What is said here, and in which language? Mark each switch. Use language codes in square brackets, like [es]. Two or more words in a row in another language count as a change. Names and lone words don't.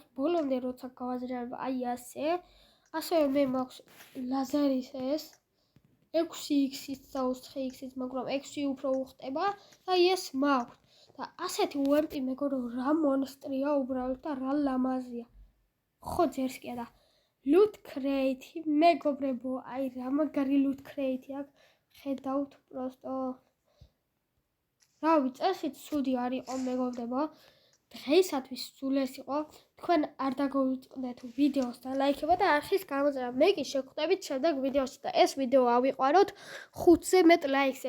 [ka] ბოლომდე როცა გავაძლიერებ აი ასევე მე მაქვს ლაზერის ეს 6x-ით და 4x-ით, მაგრამ 6 უფრო უხტება და ეს მაქვს. და ასეთი უემპი მეგობრებო რა მონსტრია უბრალოდ და რა ლამაზია. ხო ძერსკია და [en] loot crate [ka] მეგობრებო, აი რა მაგარი [en] loot crate [ka] აქვს. ხედავთ პროსტო. რავი, წესით ცუდი არ იყო მეგობრებო. დღეისათვის სულ ეს იყო. თქვენ არ დაგოვიწყდეთ ვიდეოს და ლაიქება და არხის გამოწერა. მე კი შეგხვდებით შემდეგ ვიდეოში და ეს ვიდეო ავიყვანოთ 5-ზე მეტ ლაიქზე.